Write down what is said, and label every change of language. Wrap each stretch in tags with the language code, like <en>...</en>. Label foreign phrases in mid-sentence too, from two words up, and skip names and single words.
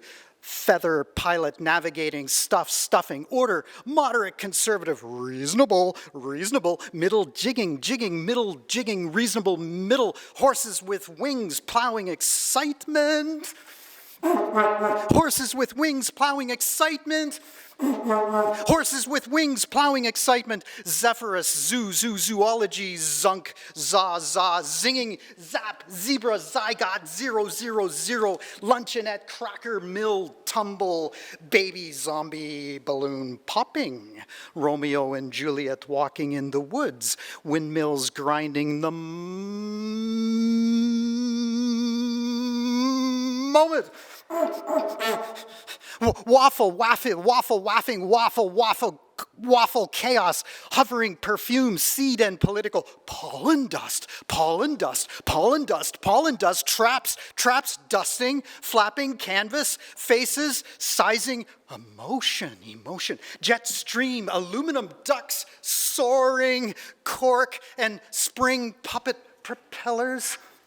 <en>feather, pilot, navigating, stuffing, order, moderate, conservative, reasonable, middle, jigging, middle, jigging, reasonable, middle, horses with wings, plowing, excitement, horses with wings, plowing, excitement, horses with wings, plowing, excitement, Zephyrus, zoology, zunk, za, zinging, zap, zebra, zygot, 000, luncheonette, cracker, mill, tumble, baby, zombie, balloon, popping, Romeo and Juliet walking in the woods, windmills grinding the moment. Waffle, chaos, hovering perfume, seed and political, pollen dust, traps, dusting, flapping, canvas, faces, sizing, emotion, jet stream, aluminum ducks, soaring, cork, and spring puppet propellers.</en>